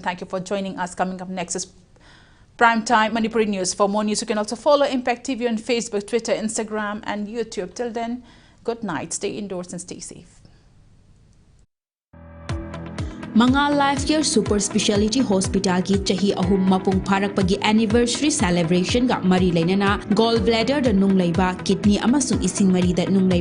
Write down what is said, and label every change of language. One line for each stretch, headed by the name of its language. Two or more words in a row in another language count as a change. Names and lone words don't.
English: Thank you for joining us. Coming up next is Primetime Manipuri News. For more news, you can also follow Impact TV on Facebook, Twitter, Instagram and YouTube. Till then, good night. Stay indoors and stay safe.
Manipuri: Manga Life Care Super Speciality Hospital ki chahi ahum mapung pharak pagi
English: anniversary celebration
Manipuri: ga mari leinana gallbladder da nung leiba, kidney amasung ising mari da nung leiba